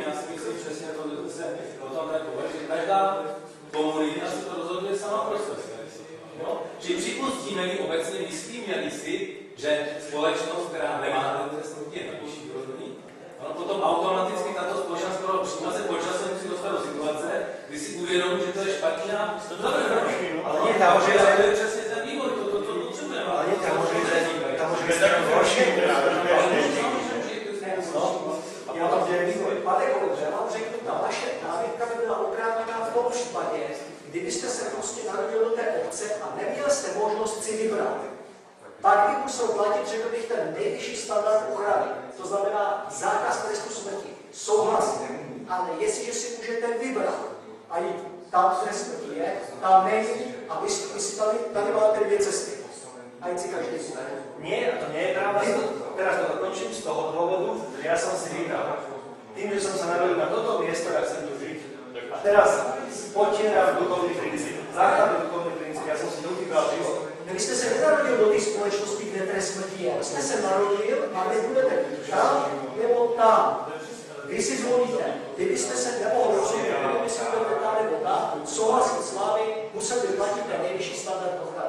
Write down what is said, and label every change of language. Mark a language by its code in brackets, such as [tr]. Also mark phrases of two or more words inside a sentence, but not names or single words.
[cs] Já si myslím přesně to, že se o tom tak hovoří, že každá komunita si to rozhoduje sama pro sebe. No? Že připustíme-li obecně myslíme-li si, že společnost, která nemá ten trest smrti, je na vyšší úrovni, no, potom automaticky tato společnost, kterou přijímá se počasem, musí dostat do situace, kdy si uvědomí, že to je špatně a dobré. [sk] Ale nie, tam môže ísť [cs] To je přesně ten vývoj, to potřebujeme. [sk] ale nie, tam môže ísť taký horší. [cs] Já vám děkuji. Pane kolego, já vám řeknu, ta vaše námitka by byla oprávněná v tom případě, kdybyste se prostě narodil do té obce a neměl jste možnost si vybrat. Pak bych musel platit, řekl bych, ten nejvyšší standard ochrany. To znamená zákaz trestu smrti. Souhlasím. Ale jestliže si můžete vybrat a jít tam trest smrti je, tam není a vy si tady máte dvě cesty. A jít si každý si. [sk] Nie, to nie je pravda. Teraz to dokončím z toho dôvodu, že ja som si vybral. Tým, že som sa narodil na toto miesto, ja chcem tu žiť. A teraz potieram duchovný princíp. Základný duchovný princíp, ja som si vybral život. [cs] Vy jste se nenarodil do té společnosti, kde trest smrti je. Vy jste se narodil a vy budete tam nebo tam. Vy si zvolíte. Kdybyste se nemohli rozhodnout, kdyby si budete tam nebo tam, souhlasit s vámi, musel by platit ten nejvyšší standard ochrany.